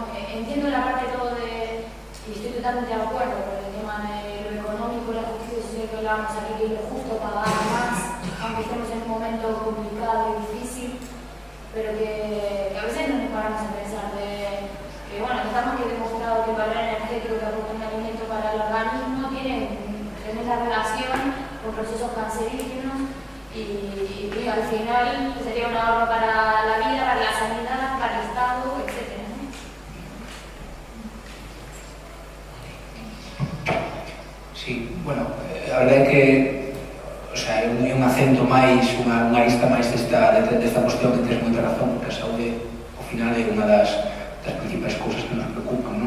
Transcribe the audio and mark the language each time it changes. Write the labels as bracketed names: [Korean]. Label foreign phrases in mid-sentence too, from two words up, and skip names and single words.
[Spanish] Entiendo la parte todo de, y estoy totalmente de acuerdo con el tema de lo económico, la justicia social que hablábamos aquí, que es lo justo pagar más, aunque estemos en un momento complicado y difícil, pero que a veces no nos paramos a pensar de que, bueno, está más que demostrado que el valor energético que aporta un alimento para el organismo tiene tremenda relación con procesos cancerígenos y que al final sería un ahorro para la vida, para la sanidad, para el Estado, etc. [Galician] Sí, bueno, a verdade é que é un acento máis, unha lista máis desta cuestión que tens moita razón, porque a saúde ao final é unha das principais cousas que nos preocupan, non?